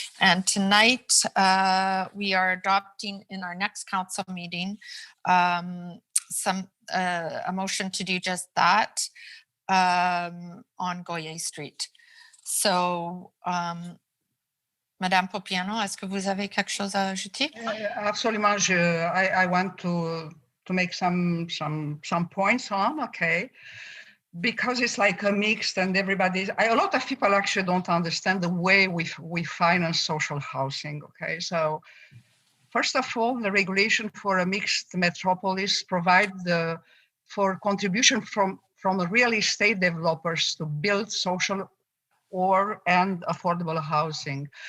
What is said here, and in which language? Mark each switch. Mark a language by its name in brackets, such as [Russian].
[English] And tonight we are adopting in our next council meeting a motion to do just that on Goyer Street. [French] So, Madame Popiano, est-ce que vous avez quelque chose à ajouter? Absolument. [English] I want to make some points on, okay? Because it's like a mixed and a lot of people actually don't understand the way we finance social housing, okay? So first of all, the regulation for a mixed metropolis provide for contribution from real estate developers to build social and affordable housing.